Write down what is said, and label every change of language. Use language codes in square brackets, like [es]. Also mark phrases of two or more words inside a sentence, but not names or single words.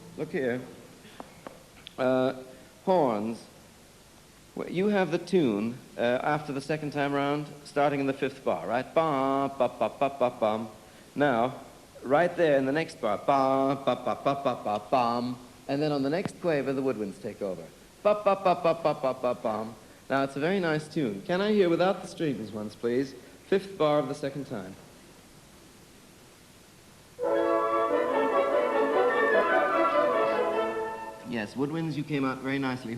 [en] look here. Horns. Well, you have the tune after the second time round, starting in the fifth bar, right? Bum, ba, ba, ba, ba, bum. Now, right there in the next bar, bum, ba, ba, ba, ba, ba, bum. And then on the next quaver, the woodwinds take over. Ba, ba, ba, ba, ba, ba, ba, bum. Now, it's a very nice tune. Can I hear without the strings once, please? Fifth bar of the second time. Yes, woodwinds, you came out very nicely.